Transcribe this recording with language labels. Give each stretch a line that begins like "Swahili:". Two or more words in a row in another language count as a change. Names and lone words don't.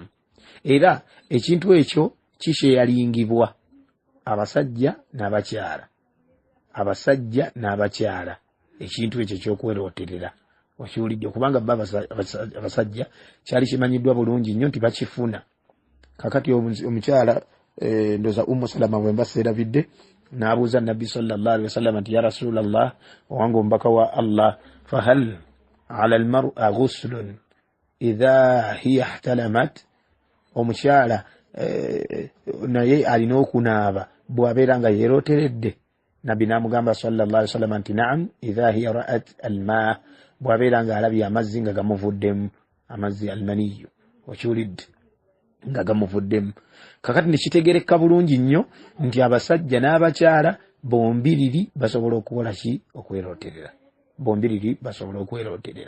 Ganda: Era ekintu ekyo kikyeyalingibwa abasajja n'abakyala, ekintu ekyo ky'okweroterera. Okiwulidde, kubanga abasajja kyali kimanyiddwa bulungi nnyo nti bakifuna. Kakati omukyala ndoza Salama bwe mbaseerabidde n'abuuza Nabbi
Arabic: صلى الله عليه وسلم
Ganda: nti
Arabic: يا رسول الله,
Ganda: owange omubaka wa Allah,
Arabic: فهل على المرأة غسل إذا هي احتلمت.
Ganda: Omukyala naye alina okunaaba bw'abeera nga yeeroteredde. Nabbi n'amugamba
Arabic: صلى الله عليه وسلم
Ganda: nti
Arabic: نعم إذا هي رأت الماء,
Ganda: bw'abeera nga alabye amazzi nga gamuvuddemu, amazzi almaniyu. Okiwulidde, nga gamuvuddemu. Kakati nekitegereka bulungi nnyo nti abasajja n'abakyala bombiriri basobola okukola ki? Okweroterera. Bombiriri basobola okweroterera.